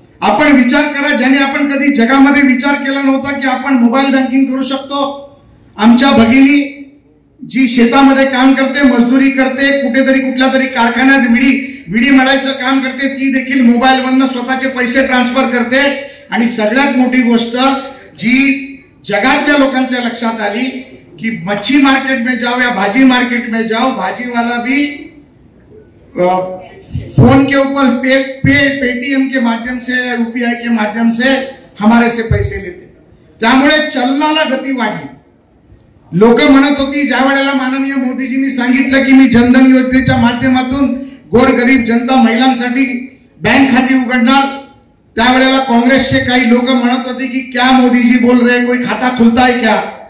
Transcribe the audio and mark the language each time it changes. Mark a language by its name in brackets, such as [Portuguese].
[Marathi] आपण विचार करा, ज्याने आपण कधी जगामध्ये विचार केला नव्हता की आपण मोबाईल बँकिंग करू शकतो. आमच्या भगिनी जी शेतामध्ये काम करते, मजदुरी करते, कुठेतरी कुठल्या तरी कारखान्यात विडी मळायचं काम करते, ती देखील मोबाईलवरनं स्वतःचे पैसे ट्रान्सफर करते. आणि सगळ्यात मोठी गोष्ट जी जगातल्या लोकांच्या लक्षात आली कि [Hindi] मच्छी मार्केट में जाओ या भाजी मार्केट में जाओ, भाजी वाला भी फोन के ऊपर पेटीएम के माध्यम से, UPI के माध्यम से हमारे से पैसे लेते. [Marathi] त्यामुळे चलनाला गती वाढली. लोक म्हणत होती, ज्या वेळेला माननीय मोदीजींनी सांगितलं की मी जनधन योजनेच्या माध्यमातून गोरगरीब जनता महिलांसाठी बँक खाती उघडणार, त्यावेळेला काँग्रेसचे काही लोक म्हणत होते की [Hindi] क्या मोदीजी बोल रहे, कोई खाता खुलता है क्या.